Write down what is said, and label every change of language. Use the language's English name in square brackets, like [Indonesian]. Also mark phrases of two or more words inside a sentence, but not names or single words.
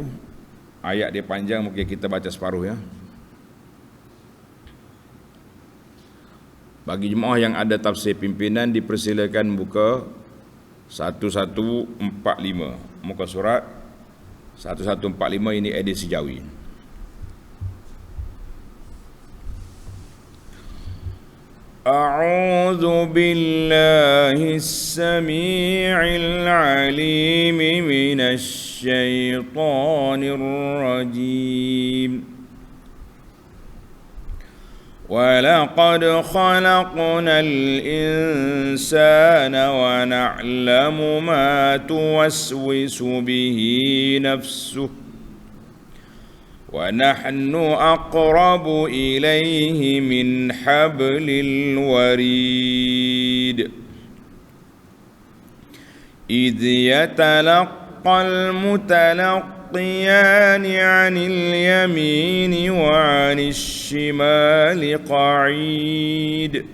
[Malay] Ayat dia panjang, mungkin kita baca separuh ya. Bagi jemaah yang ada tafsir pimpinan, dipersilakan buka 1145. Muka surat 1145, ini edisi Jawi. [Arabic] أعوذ بالله السميع العليم من الشيطان الرجيم. وَلَقَدْ خَلَقْنَا الْإِنسَانَ وَنَعْلَمُ مَا تُوَسْوِسُ بِهِ نَفْسُهُ وَنَحْنُ أَقْرَبُ إِلَيْهِ مِنْ حَبْلِ الْوَرِيدِ إِذْ يَتَلَقَّى المتلقيان عن اليمين وعن الشمال قعيد